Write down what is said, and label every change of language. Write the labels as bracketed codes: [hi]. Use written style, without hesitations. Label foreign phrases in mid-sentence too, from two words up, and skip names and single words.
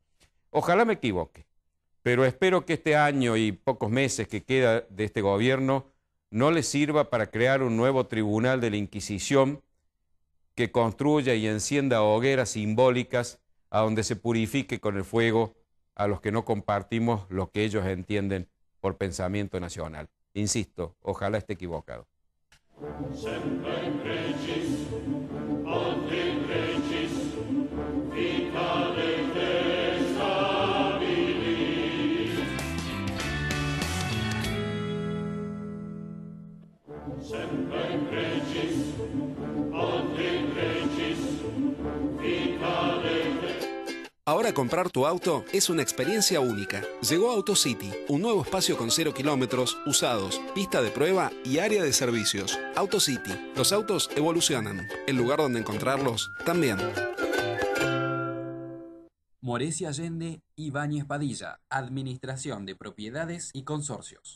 [es] Ojalá me equivoque, pero espero que este año y pocos meses que queda de este gobierno no les sirva para crear un nuevo tribunal de la Inquisición que construya y encienda hogueras simbólicas a donde se purifique con el fuego a los que no compartimos lo que ellos entienden por pensamiento nacional. Insisto, ojalá esté equivocado. [la] Semper Regis, ad Regis, vita detestabilis. Semper Regis, ad Regis, vita detestabilis. [es] Ahora comprar tu auto es una experiencia única. Llegó AutoCity, un nuevo espacio con 0 kilómetros, usados, pista de prueba y área de servicios. AutoCity, los autos evolucionan. El lugar donde encontrarlos también. Moresi Allende, Ibáñez Padilla, Administración de Propiedades y Consorcios.